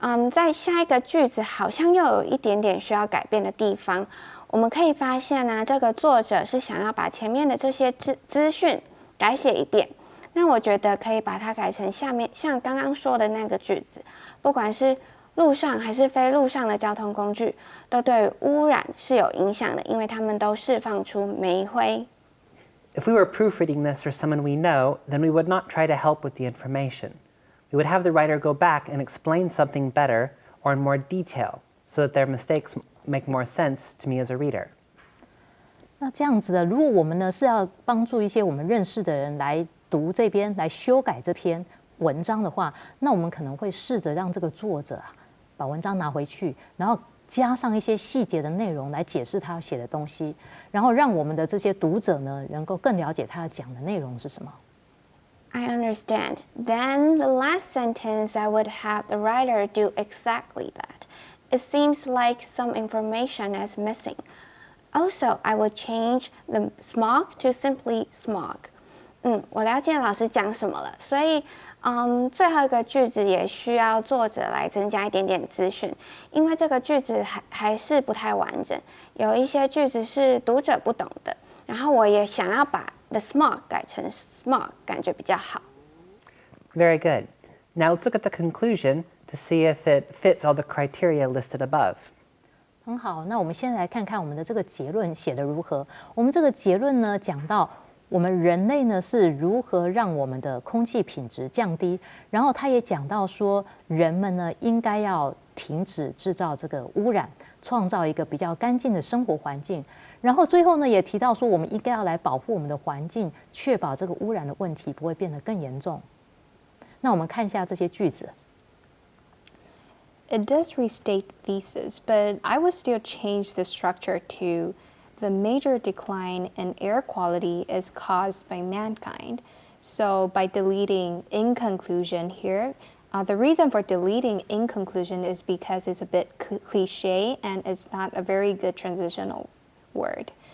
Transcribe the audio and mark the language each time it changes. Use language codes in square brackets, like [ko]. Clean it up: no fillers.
[zh] 在下一个句子好像又有一点点需要改变的地方。我们可以发现呢，这个作者是想要把前面的这些资讯改写一遍。那我觉得可以把它改成下面像刚刚说的那个句子，不管是陆上还是非陆上的交通工具，都对污染是有影响的，因为它们都释放出煤灰。 [en] If we were proofreading this for someone we know, then we would not try to help with the information. We would have the writer go back and explain something better or in more detail so that their mistakes make more sense to me as a reader. [zh] 那这样子的，如果我们呢是要帮助一些我们认识的人来读这边、来修改这篇文章的话，那我们可能会试着让这个作者啊把文章拿回去，然后加上一些细节的内容来解释他写的东西，然后让我们的这些读者呢能够更了解他讲的内容是什么。 [en] I understand. Then the last sentence, I would have the writer do exactly that. It seems like some information is missing. Also, I would change the smog to simply smog. [zh] 我了解老师讲什么了，所以最后一个句子也需要作者来增加一点点资讯，因为这个句子还是不太完整，有一些句子是读者不懂的。然后我也想要把 [en] the smog [zh] 改成 smog， 感觉比较好。 [en] Very good. Now let's look at the conclusion to see if it fits all the criteria listed above. [zh] 很好，那我们先来看看我们的这个结论写得如何。我们这个结论呢，讲到我们人类呢是如何让我们的空气品质降低，然后他也讲到说，人们呢应该要停止制造这个污染，创造一个比较干净的生活环境。然后最后呢也提到说，我们应该要来保护我们的环境，确保这个污染的问题不会变得更严重。那我们看一下这些句子。 [en] It does restate the thesis, but I would still change the structure to the major decline in air quality is caused by mankind. So by deleting in conclusion here, the reason for deleting in conclusion is because it's a bit cliche and it's not a very good transitional word.